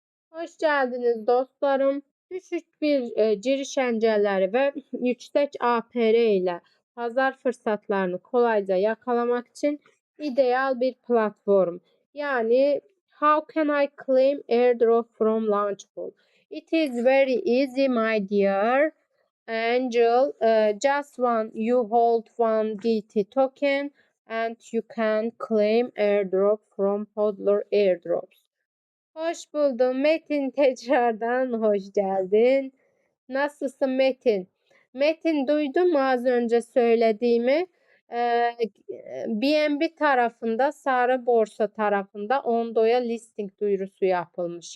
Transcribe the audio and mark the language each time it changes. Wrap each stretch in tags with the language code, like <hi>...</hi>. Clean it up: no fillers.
<tr>Hoş geldiniz dostlarım. Düşük bir giriş engelleri ve yüksek APR ile pazar fırsatlarını kolayca yakalamak için ideal bir platform.</tr> <en>Yani how can I claim airdrop from Launchpool? It is very easy my dear Angel. Just you hold one DT token and you can claim airdrop from Hodler Airdrops.</en> <tr>Hoş buldum Metin, tekrardan hoş geldin. Nasılsın Metin? Metin, duydun mu az önce söylediğimi? Ee, BNB tarafında, Sarı Borsa tarafında Ondo'ya listing duyurusu yapılmış.</tr>